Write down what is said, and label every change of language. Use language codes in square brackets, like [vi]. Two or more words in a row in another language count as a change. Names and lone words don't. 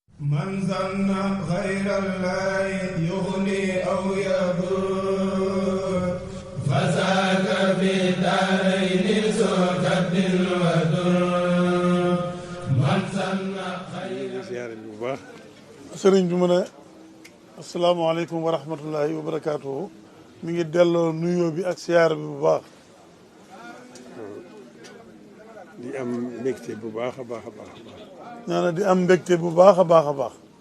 [ar] من ظن غير الله يغني أو يضر فذاك في دارين ذو كد ودر من ظن غير [wo] ziyaare bu baax. sëriñ bi mu ne [ar] السلام عليكم ورحمة الله وبركاته [wo] mi ngi delloo nuyoo bi ak siyaara bi bu baax. di am mbégte bu baax a baax a baax. nee na di am mbégte bu baax a baax a baax.